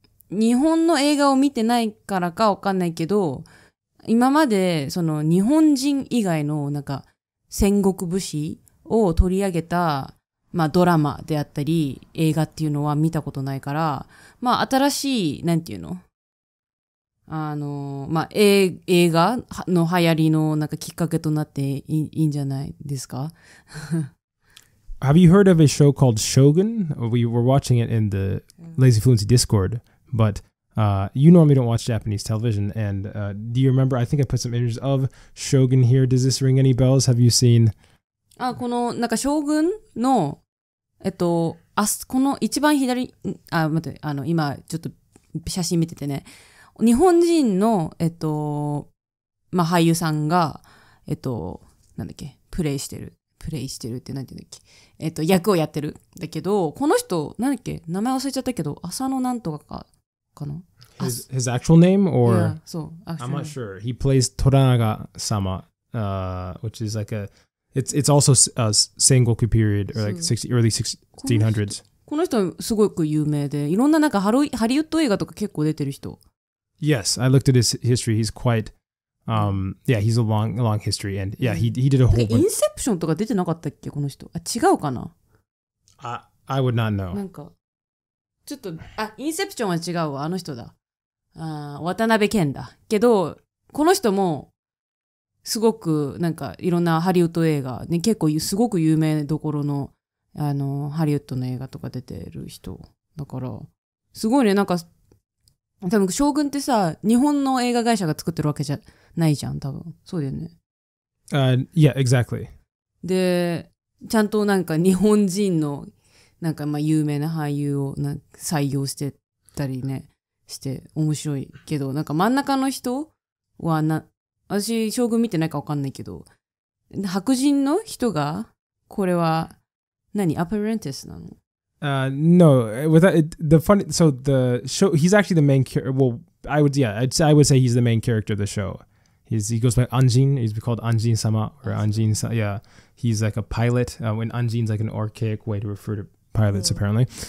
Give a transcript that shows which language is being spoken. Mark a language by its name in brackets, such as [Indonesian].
[Japanese] 日本の映画を見てないからかわかんないけど、今まで、その日本人以外のなんか戦国武士を取り上げた、ドラマであったり、映画っていうのは見たことないから、新しい、なんていうの？映画の流行りのなんかきっかけとなっていいんじゃないですか？ [English] Have you heard of a show called Shogun? We were watching it in the lazyfluency Discord, but you normally don't watch Japanese television. And do you remember? I think I put some images of Shogun here. Does this ring any bells? Have you seen? [Japanese] このなんか将軍のこの一番左、待って、今ちょっと写真見ててね、日本人の俳優さんがなんだっけ、プレイしてるってなんて言うんだっけ、役をやってるだけど、この人なんだっけ、名前忘れちゃったけど、浅野なんとかかな。 [English] His actual name or yeah, so I'm not sure. He plays Toranaga-sama, which is like it's also Sengoku period or like early 1600s. [Japanese] この人すごく有名で、いろんななんかハリウッド映画とか結構出てる人。 [English] Yes, I looked at his history. He's quite he's a long history, and he did a whole bunch. [Japanese] インセプションとか出てなかったっけこの人？違うかな？ [English] I would not know. [Japanese] なんかちょっとインセプションは違うわ、あの人だ。渡辺謙だ。けどこの人もすごくなんかいろんなハリウッド映画ね、結構すごく有名どころのハリウッドの映画とか出てる人だからすごいね。なんか多分将軍ってさ、日本の映画会社が作ってるわけじゃないじゃん、多分。そうだよね。 [English] Yeah, exactly. [Japanese] で、ちゃんとなんか日本人のなんか有名な俳優を採用してたりね、して面白いけど、なんか真ん中の人は私将軍見てないかわかんないけど、白人の人がこれはアパレンティスなの [English] ？No, the funny. So the show, he's actually the main character. Well, I would say he's the main character of the show. He goes by Anjin. He's called Anjin-sama or Anjin. Yeah, he's like a pilot. When Anjin's like an archaic way to refer to pilots, apparently.